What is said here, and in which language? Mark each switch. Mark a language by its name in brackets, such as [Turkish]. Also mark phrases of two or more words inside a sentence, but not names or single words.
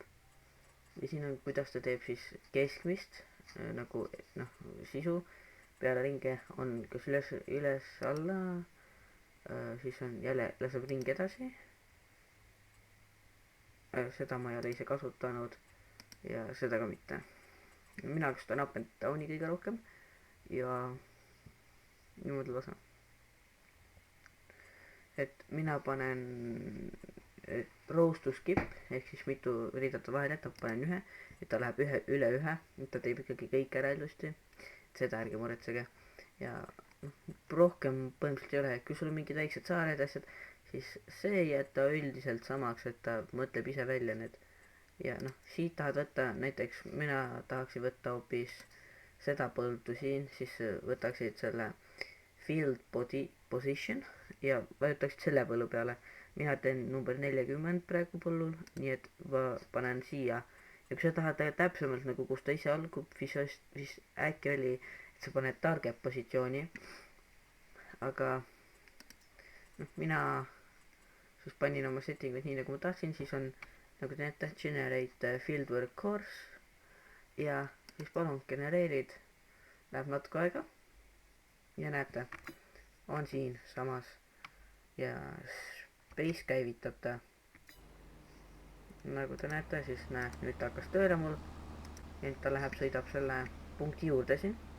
[Estonian] Ja siin on, kuidas ta teeb siis keskmist, nagu noh, sisu peale ringe on kas üles alla, siis on jälle laseb ringi edasi. Seda ma ei ole ise kasutanud ja seda ka mitte. Mina kasutan [English] up and down'i [Estonian] kõige rohkem ja niimoodi lasen. Et mina panen [English] rows to skip [Estonian] ehk siis mitu riidata vahel jätab, panen ühe, et ta läheb üle ühe, et ta teeb ikkagi kõik ära ilusti. Seda ärge muretsege ja rohkem põhimõtteliselt ei ole, et kui sul on mingid väiksed saared asjad, siis see ei jäta üldiselt samaks, et ta mõtleb ise välja need. Ja noh, siit tahad võtta, näiteks mina tahaksin võtta hoopis seda põldu siin, siis võtaksid selle [English] field position [Estonian] ja vajutaksid selle põllu peale. Mina teen number 40 praegu põllul, nii et ma panen siia. Ja kui sa tahad täpsemalt nagu, kus ta ise algub, siis äkki oli, et sa paned target positsiooni. Aga noh, mina siis panin oma settinguid nii nagu ma tahtsin, siis on nagu te näete, [English] generate fieldwork course [Estonian] ja siis palun genereerid, läheb natuke aega ja näete, on siin samas ja space käivitab ta. Nagu te näete, siis näe, nüüd ta hakkas tööle mul ja nüüd ta läheb, sõidab selle punkti juurde siin.